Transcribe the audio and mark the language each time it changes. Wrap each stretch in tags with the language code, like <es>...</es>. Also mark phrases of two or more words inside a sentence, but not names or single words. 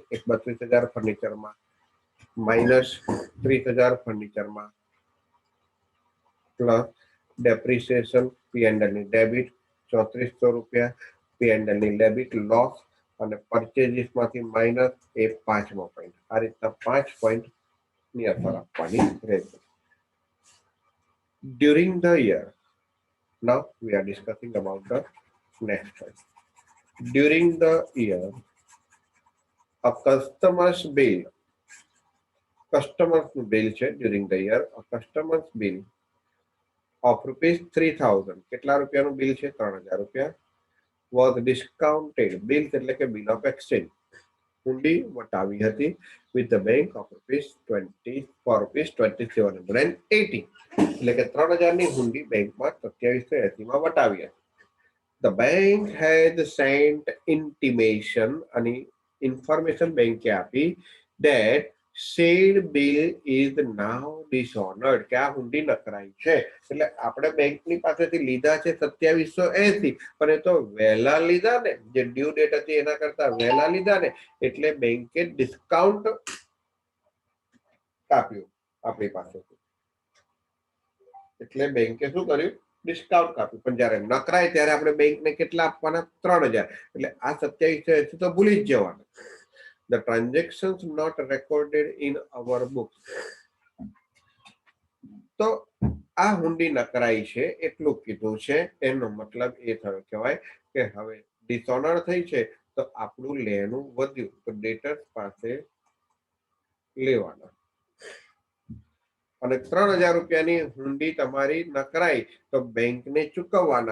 <gu>એક 32,000 ફર્નિચરમાં, માઇનસ 30,000 ફર્નિચરમાં,</gu> <en>plus depreciation</en> <gu>P&L ની ડેબિટ 3400 રૂપિયા P&L ની</gu> <en>debit loss,</en> <gu>અને પરચેજીસ માંથી માઇનસ એ પાંચમો પોઈન્ટ. આ રીતના 5 પોઈન્ટ ની અસર આપવાની રહેશે.</gu> <en>During the year, now we are discussing about the next point. During the year, a customer's bill છે during the year, a customer's bill of rupees 3,000,</en> <gu>કેટલા રૂપિયાનું બિલ છે? 3,000 રૂપિયા,</gu> <en>was discounted.</en> <gu>બિલ્સ એટલે કે</gu> <en>bill of exchange,</en> <gu>હુંડી વટાવી હતી</gu> <en>with the bank of rupees 2780,</en> <gu>એટલે કે 3,000 ની હુંડી બેંકમાં 2780 માં વટાવી હતી.</gu> <en>The bank had sent intimation,</en> <gu>અને ઇન્ફોર્મેશન બેંકે આપી,</gu> <en>that said bill is now dishonored,</en> <gu>કે આ હુંડી નકરાઈ છે. એટલે આપણે બેંકની પાસેથી લીધા છે 2780, પણ એ તો વહેલા લીધા ને, જે</gu> <en>due date</en> <gu>હતી એના કરતા વહેલા લીધા ને, એટલે બેંકે ડિસ્કાઉન્ટ કાપ્યું આપણી પાસેથી. એટલે બેંકે શું કર્યું? ડિસ્કાઉન્ટ કાપ્યું. પણ જ્યારે નકરાય ત્યારે આપણે બેંકને કેટલા આપવાના? 3,000. એટલે આ 2780 તો ભૂલી જ જવાના.</gu> <en>The transactions not recorded in our books.</en> <gu>તો આ હુંડી નકરાઈ છે એટલું કીધું છે, એનો મતલબ એ થયો કહેવાય કે હવે ડિસઓનર થઈ છે, તો આપણું લેણું વધ્યું, તો ડેટર્સ પાસે લેવાના. અને 3,000 રૂપિયાની હુંડી તમારી નકરાઈ, તો બેંકને ચૂકવવાના.</gu>